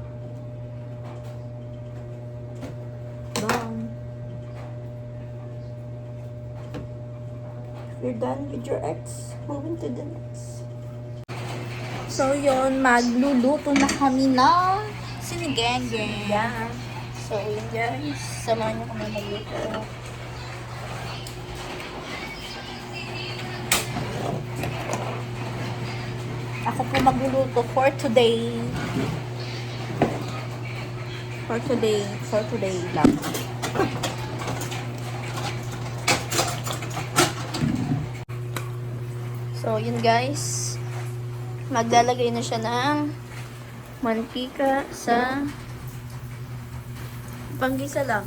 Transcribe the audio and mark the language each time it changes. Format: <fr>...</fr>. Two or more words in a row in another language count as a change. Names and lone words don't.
<tl>Bang.</tl> <en>you're done with your ex, moving to the next.</en> <tl>So, yun, magluluto na kami na Sinigang. yeah. So, yun guys, samahan niyo kami magluto. Ako po magluluto</tl> <en>for today. For today lang.</en> <tl>So, yun guys. Maglalagay na siya ng mantika sa panggisa lang.</tl>